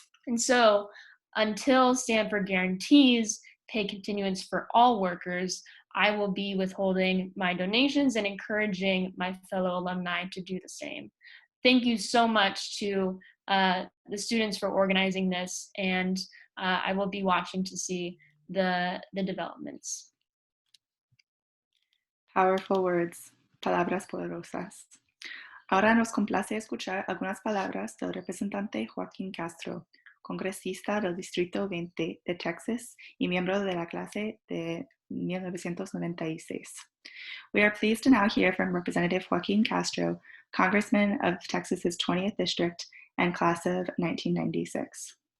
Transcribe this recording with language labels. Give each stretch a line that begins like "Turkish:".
English: And so until Stanford guarantees pay continuance for all workers, I will be withholding my donations and encouraging my fellow alumni to do the same. Thank you so much to the students for organizing this, and I will be watching to see the developments. Powerful words, palabras poderosas.
Spanish: Ahora nos complace escuchar algunas palabras del representante Joaquin Castro, congresista del Distrito 20 de Texas y miembro de la clase de 1996.
English: We are pleased to now hear from Representative Joaquin Castro, Congressman of Texas's 20th District and class of 1996.